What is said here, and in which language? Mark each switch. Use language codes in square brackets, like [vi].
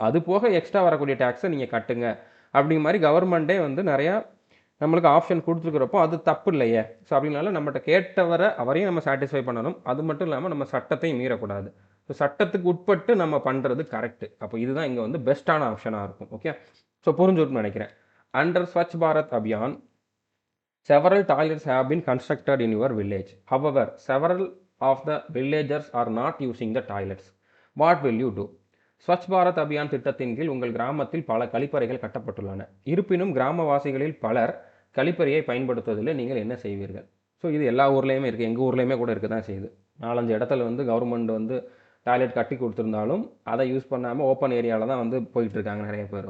[ta] அது போக எக்ஸ்ட்ரா வரக்கூடிய டேக்ஸை நீங்கள் கட்டுங்க அப்படிங்கிற மாதிரி கவர்மெண்ட்டே வந்து நிறையா நம்மளுக்கு ஆப்ஷன் கொடுத்துருக்குறப்போ அது தப்பு இல்லையே. ஸோ அப்படின்னால நம்மகிட்ட கேட்டவரை அவரையும் நம்ம சாட்டிஸ்ஃபை பண்ணணும். அது மட்டும் இல்லாமல் நம்ம சட்டத்தையும் மீறக்கூடாது. ஸோ சட்டத்துக்கு உட்பட்டு நம்ம பண்ணுறது கரெக்டு. அப்போ இதுதான் இங்கே வந்து பெஸ்ட்டான ஆப்ஷனாக இருக்கும். ஓகே, ஸோ புரிஞ்சுன்னு நினைக்கிறேன். [en] Under Swachh Bharat Abhiyan several toilets have been constructed in your village. However, several of the villagers are not using the toilets. What will you do? [ta] Swachh Bharat Abhiyan திட்டத்தின் கீழ் உங்கள் கிராமத்தில் பல கழிப்பறைகள் கட்டப்பட்டுள்ளன. இருப்பினும் கிராமவாசிகளில் பலர் கழிப்பறையை பயன்படுத்துவதில் நீங்கள் என்ன செய்வீர்கள்? ஸோ இது எல்லா ஊர்லேயுமே இருக்குது, எங்கள் ஊர்லேயுமே கூட இருக்க தான் செய்யுது. 4-5 இடத்துல வந்து கவர்மெண்ட் வந்து டாய்லெட் கட்டி கொடுத்துருந்தாலும் அதை யூஸ் பண்ணாமல் ஓப்பன் ஏரியாவில் தான் வந்து போயிட்டுருக்காங்க நிறைய பேர்.